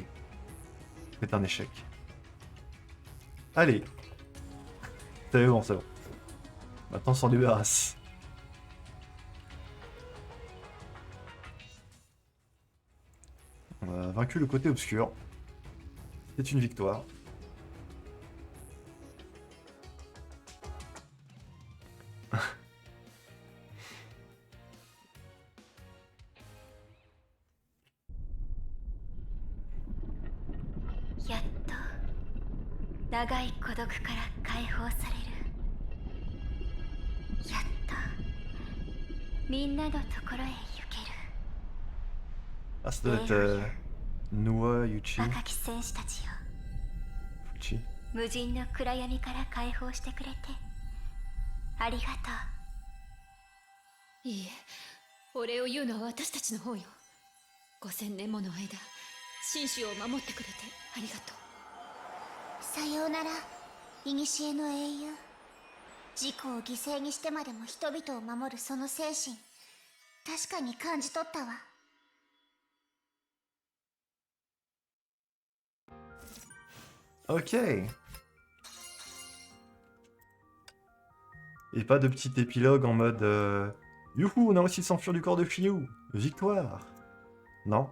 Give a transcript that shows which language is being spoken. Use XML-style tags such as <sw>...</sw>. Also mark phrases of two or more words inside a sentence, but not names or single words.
<fr>C'est un échec. Allez. C'est bon, c'est bon. Maintenant on s'en débarrasse. On a vaincu le côté obscur. C'est une victoire.</fr> <ja>やっと長い孤独から解放される。やっとみんなのところへ行ける。</ja> <fr>Ah, ça doit être Nua Yuchi.</fr> <ja>若き戦士たちよ、 Fuchi. 無尽の暗闇から解放してくれてありがとう。いいえ、お礼を言うのは私たちの方よ。5000年もの間紳士を守ってくれてありがとう。さようなら、古の英雄。自己を犠牲にしてまでも人々を守るその精神、確かに感じ取ったわ。</ja> <fr>Ok. Et pas de petit épilogue en mode Youhou, on a réussi à s'enfuir du corps de Shiryu. Victoire. Non?</fr>